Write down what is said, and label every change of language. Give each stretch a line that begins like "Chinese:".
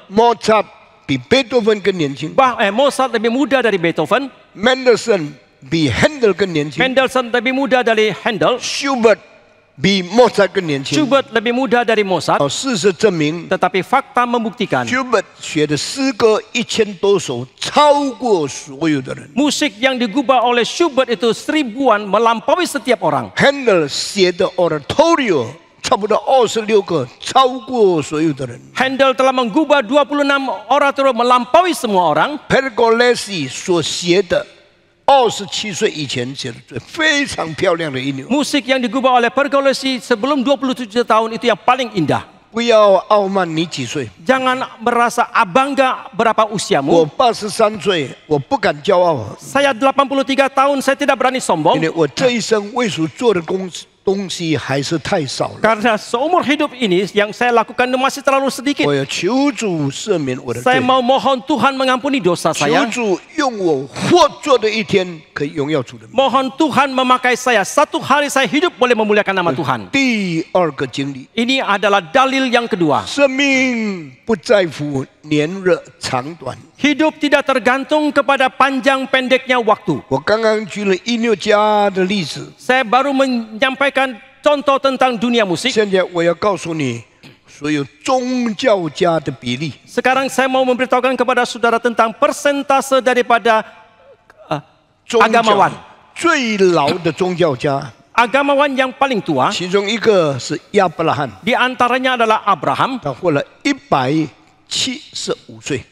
Chinese: Mozart 比贝多芬更年轻
Indonesian: Mozart lebih muda dari Beethoven,
Chinese: ，Mendelssohn 比 Handel 更年轻
Indonesian: Mendelssohn lebih muda dari Handel,
Chinese: ，Schubert 比 Mozart 更年轻。
Indonesian: Schubert lebih muda dari Mozart.
Chinese: 事实证明
Indonesian: Tetapi fakta membuktikan
Chinese: ，Schubert 学的诗歌1000多首，超过所有的人。
Indonesian: musik yang digubah oleh Schubert itu 1000-an melampaui setiap orang.
Chinese: Handel 写的 Oratorio 差不多26个，超过所有的人。
Indonesian: Handel telah menggubah 26 oratorium melampaui semua orang.
Chinese: Pergolesi 所写的27岁以前写的最非常漂亮的音乐。
Indonesian: Musik yang digubah oleh Pergolesi sebelum 27 tahun itu yang paling indah.
Chinese: 不要傲慢你几岁，
Indonesian: Jangan merasa bangga berapa
Chinese: 我
Indonesian: usiamu.
Chinese: 83岁，我不敢骄傲，
Indonesian: Saya 83 tahun, saya tidak berani
Chinese: 因
Indonesian: sombong.
Chinese: 为我这一生为主做的东西还是太少了。
Indonesian: Karena seumur hidup ini yang saya lakukan masih terlalu sedikit.
Chinese: 我要求主赦免我的罪
Indonesian: Saya，mau mohon Tuhan mengampuni dosa
Chinese: 求
Indonesian: saya.
Chinese: 主用我活着的一天可以荣耀主的名。
Indonesian: Mohon Tuhan memakai saya. Satu hari saya hidup boleh memuliakan nama Tuhan.
Chinese: 第二个经历，
Indonesian: Ini adalah dalil yang kedua.
Chinese: 生命不在乎年日长短。
Indonesian: Hidup tidak tergantung kepada panjang pendeknya waktu.
Chinese: 我刚刚举了音乐家的例子，
Indonesian: Saya baru menyampaikan contoh tentang dunia musik.
Chinese: 现在我要告诉你，所有宗教家的比例。
Indonesian: Sekarang saya mau memberitahukan kepada saudara tentang persentase daripada
Chinese: 宗
Indonesian: agamawan.
Chinese: 教最老的宗教家，
Indonesian: Agamawan yang paling tua,
Chinese: 其中一个是亚伯拉罕，
Indonesian: di antaranya adalah Abraham.
Chinese: 他活了175岁。